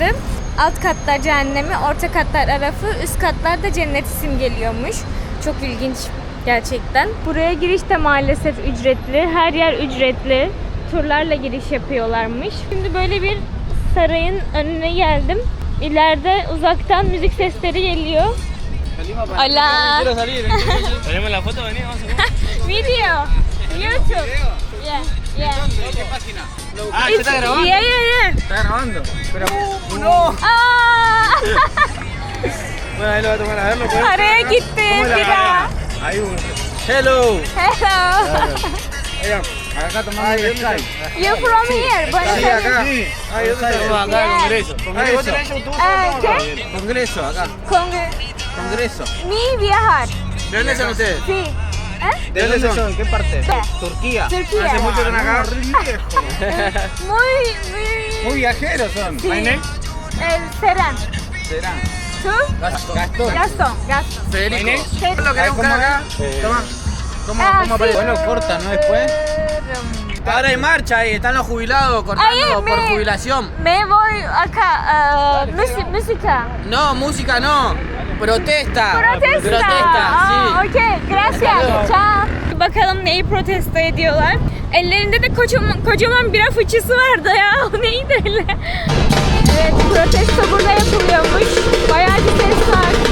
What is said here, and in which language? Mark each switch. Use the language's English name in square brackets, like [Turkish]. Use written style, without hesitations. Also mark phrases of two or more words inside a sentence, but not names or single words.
[Turkish] Alt katlar cehennemi, orta katlar Araf'ı, üst katlar da cenneti simgeliyormuş. Çok ilginç. Gerçekten. Buraya giriş de maalesef ücretli. Her yer ücretli. Turlarla giriş yapıyorlarmış. Şimdi böyle bir sarayın önüne geldim. İleride uzaktan müzik sesleri geliyor. [Spanish] Hola. Tenemos la foto, vení, vamos a [English] Video. YouTube. Yeah. Yeah. [Spanish] ¿Qué página? Ah, ¿se está grabando? [English] Yeah, yeah, [Spanish] Está grabando. Pero, no. [English] yeah. Aa! [Spanish] Bueno, ahí lo va a tomar a verlo, pues. [Turkish] Araya gitti. [Spanish] ¿Cómo es la [Turkish] Bir [Spanish] manera? [Turkish] daha. [Spanish] Ahí uno. Hello. [English] Hello. [Spanish] Mira, acá tomando el Skype. [English] You from here? [Spanish] Buenos Sí, Aires. acá. Sí. Ahí, ¿dónde está? Acá, [English] Yeah. [Spanish] Congreso. Ahí, vos tenés YouTube. ¿Qué? Congreso, acá. Congreso. Mi viajar. ¿De dónde son ustedes? Sí. ¿De dónde son? ¿Qué parte? De Turquía. Turquía. Hace mucho que no acá. Muy. Muy viajeros son. Sí. [English] ¿My name? [Spanish] Serán. Serán. ¿Tú? Gastón. Gastón. Federico. Federico. ¿Lo querés buscar acá? Toma. ¿Cómo aparece? Bueno, corta, ¿no? Después. Ahora hay marcha ahí, están los jubilados cortando por jubilación. Me voy acá. Música. No, música no. Protesta. Protesta. sí. Okey. Gracias. Ciao. [Turkish] Bakalım neyi protesto ediyorlar. Ellerinde de kocaman bira fıçısı vardı ya. O neydi öyle? Evet, protesto burada yapılıyormuş. Bayağı bir ses var.